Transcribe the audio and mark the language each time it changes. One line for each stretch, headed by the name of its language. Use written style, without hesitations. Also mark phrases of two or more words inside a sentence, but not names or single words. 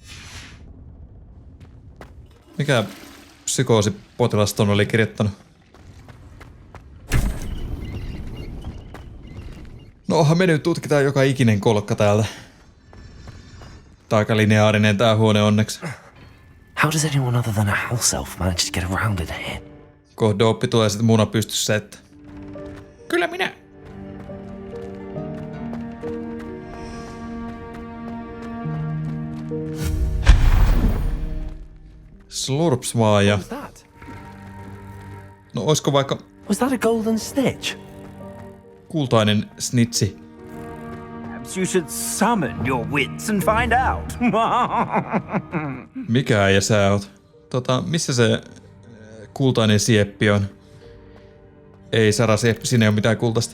Finnish: Mikä psykoosipotilas ton oli kirjoittanut? No onhan me nyt tutkitaan joka ikinen kolkka täältä. Tää aika lineaarinen tää huone onneksi.
English: How does anyone other than a house elf manage to get around in here?
Finnish: Kohdooppi tulee sit muna pystyssä, että... Kyllä minä. Slurpsvaaja.
English: What's that?
Finnish: No oisko vaikka
English: Was that a golden snitch?
Finnish: kultainen snitsi?
English: Perhaps you should summon your wits and find out.
Finnish: Mikä äijä sä oot? Missä se kultainen sieppi on? Ei Sara sieppi, siinä ei oo mitään kultaista.